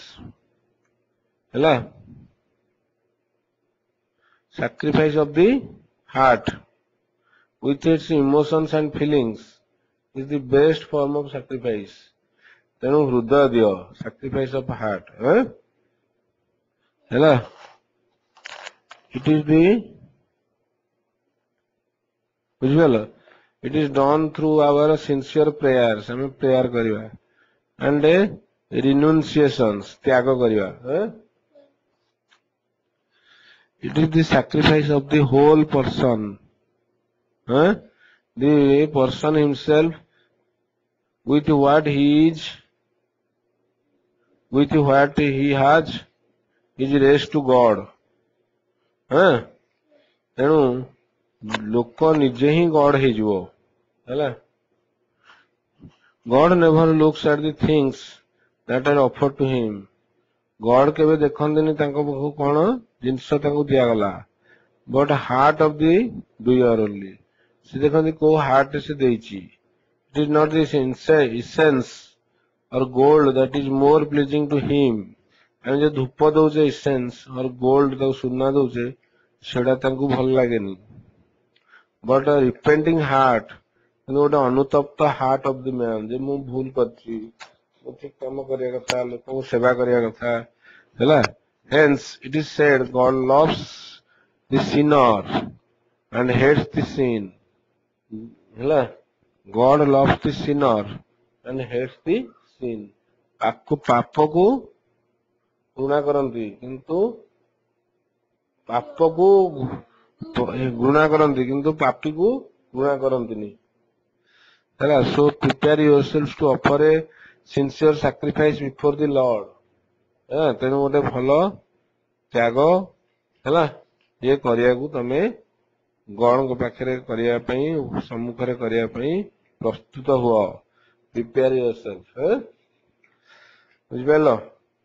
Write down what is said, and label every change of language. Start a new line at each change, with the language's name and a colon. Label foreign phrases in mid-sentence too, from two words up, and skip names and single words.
English: Hello? Sacrifice of the heart with its emotions and feelings is the best form of sacrifice.
Odia: ତେଣୁ ହୃଦୟ ଦିଅ
English: sacrifice of heart. Hello? It is the ବୁଝିଗଲ it is done through our sincere prayers
Odia: ଆମେ prayer କରିବା
English: and renunciations
Odia: ତ୍ୟାଗ କରିବା
English: it is the sacrifice of the whole person the person himself with what he is with what he has is raised to God
Odia: ତେଣୁ ଲୋକ ନିଜେ ହିଁ God ହେଇଯିବ ହେଲା
English: God never looks at the things that are offered to him.
Odia: God କେବେ ଦେଖନ୍ତିନି ତାଙ୍କ ପାଖକୁ କଣ ଜିନିଷ ତାଙ୍କୁ ଦିଆଗଲା
English: but heart of the doer only.
Odia: ସେ ଦେଖନ୍ତି କୋଉ heart ସେ ଦେଇଛି.
English: It is not this essence or gold that is more pleasing to him.
Odia: ଆମେ ଯୋଉ ଧୂପ ଦଉଛେ
English: essence or gold
Odia: ତାକୁ ସୁନା ଦଉଛେ ସେଟା ତାଙ୍କୁ ଭଲ ଲାଗେନି.
English: But a repenting heart,
Odia: ଗୋଟେ ଅନୁତପ୍ତ
English: heart of the man,
Odia: ଯେ ମୁଁ ଭୁଲ କରିଛି, ମୁଁ ଠିକ କାମ କରିବା କଥା, ଲୋକଙ୍କୁ ସେବା କରିବା କଥା, ହେଲା?
English: Hence, it is said, God loves the sinner and hates the sin.
Odia: ହେଲା?
English: God loves the sinner and hates the sin.
Odia: ପାପକୁ ଘୃଣା କରନ୍ତି, କିନ୍ତୁ ପାପକୁ ଘୃଣା କରନ୍ତି କିନ୍ତୁ ପାପୀକୁ ଘୃଣା କରନ୍ତିନି ହେଲା
English: so prepare yourselves to offer a sincere sacrifice before the Lord
Odia: ତେଣୁ ଗୋଟେ ଭଲ ତ୍ୟାଗ ହେଲା ଇଏ କରିବାକୁ ତମେ ଗଣକ ପାଖରେ କରିଯା ପଇ ସମ୍ମୁଖରେ କରିଯା ପଇ ପ୍ରସ୍ତୁତ ହୁଅ
English: prepare yourself
Odia: ବୁଝିପାରଲ